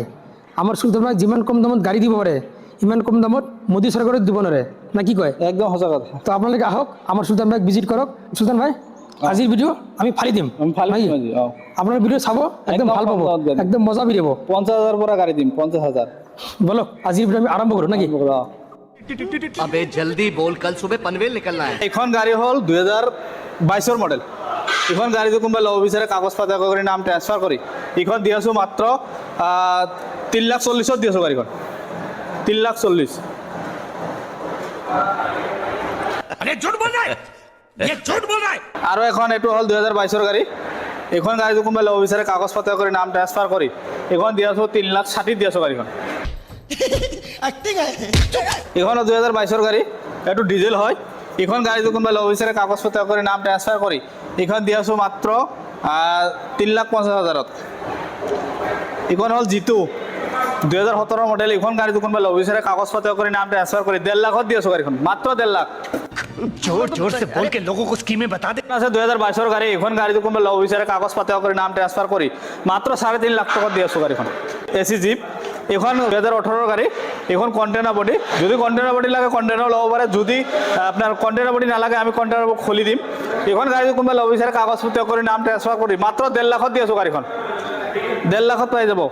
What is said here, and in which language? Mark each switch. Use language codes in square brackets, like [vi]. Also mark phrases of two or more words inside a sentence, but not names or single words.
[as] আমাৰ চুলতান ভাই যিমান কম দামত গাড়ী দিব পাৰে ইমান কম দামত মোদী চৰকাৰে দিব নোৱাৰে, না কি কয়? একদম সঁচা কথা। তো আপোনালোকে আহক, আমাৰ চুলতান ভাইক ভিজিট কৰক। চুলতান ভাই, আজিৰ ভিডিঅ' আমি ফালি দিম। আপোনাৰ ভিডিঅ' চাব, একদম ভাল পাব, একদম মজা ভিডিঅ' হ'ব। 50,000 পৰা গাড়ী দিম, 50,000। বলক আজিৰ ভিডিঅ' আমি আৰম্ভ কৰোঁ নাকি? [hi] अबे जल्दी बोल, कल सुबह पनवेल निकलना है। [as] এখন গাড়ী হ'ল 2022 মডেল। এখন গাড়ী যদি কোনোবাই ল'ব বিচাৰে কাগজ পাতি কৰি নাম ট্ৰান্সফাৰ কৰি এখন দি আছো মাত্ৰ 3,40,000 দি আছো গাড়ীখন 3,40,000। [hi] अरे झूठ बोल रहा है, ये झूठ बोल रहा है। [as] আৰু এখন এইটো হ'ল 2022 গাড়ী। এখন গাড়ী যদি কোনোবাই ল'ব বিচাৰে কাগজ পাতি কৰি নাম ট্ৰান্সফাৰ কৰি এখন দি আছো 3,60,000 দি আছো গাড়ীখন। এখন 2022 গাড়ী, এইটো ডিজেল হয়। এখন গাড়ী যদি কোনোবাই ল'ব বিচাৰে কাগজ পাতি কৰি নাম ট্ৰান্সফাৰ কৰি এখন দি আছো মাত্ৰ 3,50,000। এখন হ'ল জিতু 2017 মডেল। এখন গাড়ী যদি কোনোবাই ল'ব বিচাৰে কাগজ পাতি কৰি নাম ট্ৰান্সফাৰ কৰি 1.5 লাখত দি আছো গাড়ীখন, মাত্ৰ 1.5 লাখ। [hi] जोर जोर से बोल के लोगों को स्कीमें बता दे। [as] আছে 2022 গাড়ী। এখন গাড়ী যদি কোনোবাই ল'ব বিচাৰে কাগজ পাতি কৰি নাম ট্ৰান্সফাৰ কৰি মাত্ৰ 3.5 লাখ টকাত দি আছো গাড়ীখন। এচি জিপ এখন 2018 গাড়ী। এখন [en] container body, [as] যদি [en] container body [as] লাগে কণ্টেইনাৰ ল'ব পাৰে, যদি আপোনাৰ [en] container body [as] নালাগে আমি কণ্টেইনাৰ খুলি দিম। এখন গাড়ী যদি কোনোবাই ল'ব বিচাৰে কাগজ পাতি কৰি নাম ট্ৰান্সফাৰ কৰি মাত্ৰ 1.5 লাখত দি আছো গাড়ীখন, 1.5 লাখত পাই যাব।